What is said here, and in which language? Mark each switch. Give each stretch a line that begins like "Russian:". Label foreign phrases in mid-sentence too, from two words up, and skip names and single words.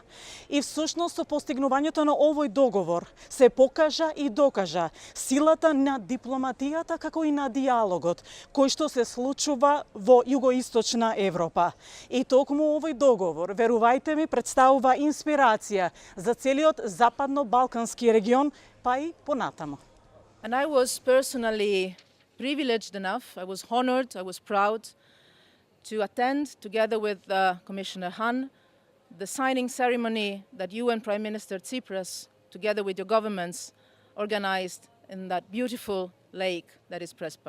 Macedonian: И всушност со постигнувањето на овој договор се покажа и докажа силата на дипломатијата како и на диалогот кој што се случува во југоисточна Европа. И токму овој договор, верувајте ми, представува инспирација за целиот западно-балкански регион, па и понатамо.
English: And I was personally privileged enough, I was honored, I was proud to attend, together with Commissioner Hahn, the signing ceremony that you and Prime Minister Tsipras, together with your governments, organized in that beautiful lake that is Prespa.